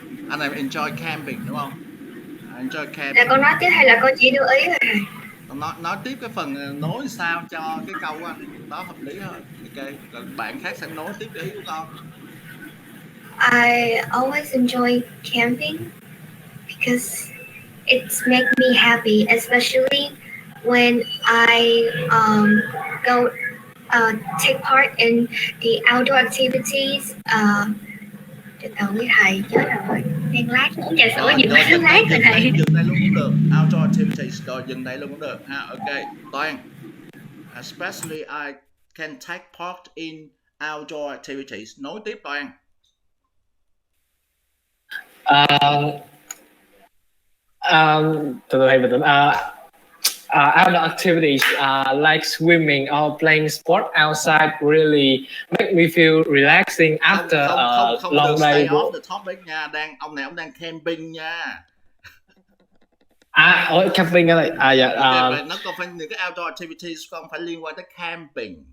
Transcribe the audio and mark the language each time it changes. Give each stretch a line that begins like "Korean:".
Vietnamese: Anh em enjoy camping đúng không?
English: Enjoy camping.
Vietnamese: Là con nói tiếp hay là con chỉ đưa ý rồi? Nói tiếp cái phần nối sao cho cái câu của anh đó hợp lý hơn. Ok, rồi bạn khác sẽ nối tiếp cái ý của con.
English: I always enjoy camping because it's make me happy, especially when I go take part in the outdoor activities.
Vietnamese: Từ từ với thầy chết rồi, đang lát uống trà sữa gì mà nó lát rồi thầy. Dừng đây luôn cũng được. Outdoor activities, rồi dừng đây luôn cũng được ha. Ok, Toàn.
English: Especially I can take part in outdoor activities.
Vietnamese: Nối tiếp Toàn. Từ từ thầy bình tĩnh.
English: Outdoor activities like swimming or playing sport outside really make me feel relaxing after a long day. Stay off the topic
Vietnamese: nha, ông này đang camping nha. Camping ở đây. Dạ. Nó còn phải những cái outdoor activities còn phải liên quan tới camping.